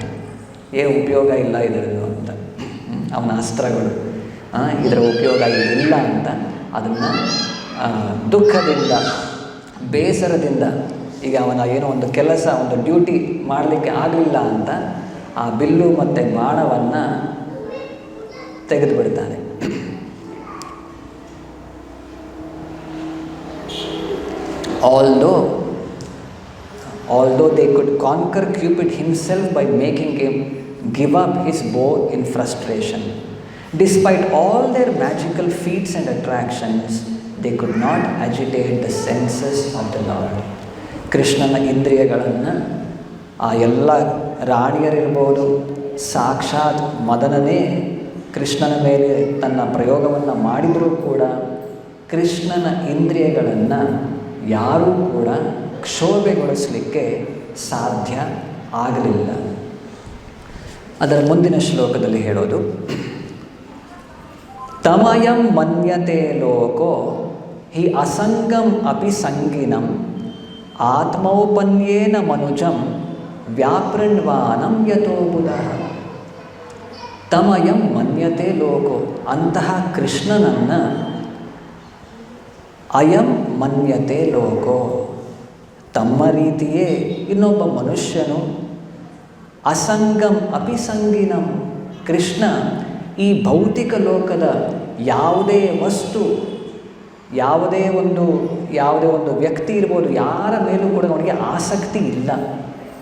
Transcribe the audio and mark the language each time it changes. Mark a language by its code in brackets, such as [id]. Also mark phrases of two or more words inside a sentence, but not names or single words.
[kn] ಏನು ಉಪಯೋಗ ಇಲ್ಲ ಇದರದ್ದು ಅಂತ, ಅವನ ಅಸ್ತ್ರಗಳು ಇದರ ಉಪಯೋಗ ಇಲ್ಲ ಅಂತ ಅದನ್ನು ದುಃಖದಿಂದ, ಬೇಸರದಿಂದ, ಈಗ ಅವನ ಏನೋ ಒಂದು ಕೆಲಸ, ಒಂದು ಡ್ಯೂಟಿ ಮಾಡಲಿಕ್ಕೆ ಆಗಲಿಲ್ಲ ಅಂತ ಆ ಬಿಲ್ಲು ಮತ್ತು ಬಾಣವನ್ನು ತೆಗೆದು ಬಿಡ್ತಾನೆ. [en] Although they could conquer Cupid himself by making him give up his bow in frustration, despite all their magical feats and attractions, they could not agitate the senses of the Lord. [kn] ಕೃಷ್ಣನ ಇಂದ್ರಿಯಗಳನ್ನು ಆ ಎಲ್ಲ ರಾಣಿಯರಿರ್ಬೋದು, ಸಾಕ್ಷಾತ್ ಮದನನೇ ಕೃಷ್ಣನ ಮೇಲೆ ತನ್ನ ಪ್ರಯೋಗವನ್ನು ಮಾಡಿದರೂ ಕೂಡ ಕೃಷ್ಣನ ಇಂದ್ರಿಯಗಳನ್ನು ಯಾರೂ ಕೂಡ ಕ್ಷೋಭೆಗೊಳಿಸಲಿಕ್ಕೆ ಸಾಧ್ಯ ಆಗಲಿಲ್ಲ. ಅದರ ಮುಂದಿನ ಶ್ಲೋಕದಲ್ಲಿ ಹೇಳೋದು, [sa] ತಮಯಂ ಮನ್ಯತೆ ಲೋಕೋ ಹಿ ಅಸಂಗಂ ಅಪಿ ಸಂಗಿನಂ ಆತ್ಮೌಪನ್ಯೇನ ಮನುಜಂ ವ್ಯಾಪೃಣ್ವಾನಂ ಯಥೋ ಬುಧಃ. ತಮಯಂ ಮನ್ಯತೆ ಲೋಕೋ, [kn] ಅಂತಹ ಕೃಷ್ಣನನ್ನು [sa] ಅಯಂ ಮನ್ಯತೆ ಲೋಕೋ, [kn] ತಮ್ಮ ರೀತಿಯೇ ಇನ್ನೊಬ್ಬ ಮನುಷ್ಯನು, [sa] ಅಸಂಗಂ ಅಪಿ ಸಂಗಿನಂ, [kn] ಕೃಷ್ಣ ಈ ಭೌತಿಕ ಲೋಕದ ಯಾವುದೇ ವಸ್ತು, ಯಾವುದೇ ಒಂದು ವ್ಯಕ್ತಿ ಇರ್ಬೋದು, ಯಾರ ಮೇಲೂ ಕೂಡ ಅವನಿಗೆ ಆಸಕ್ತಿ ಇಲ್ಲ.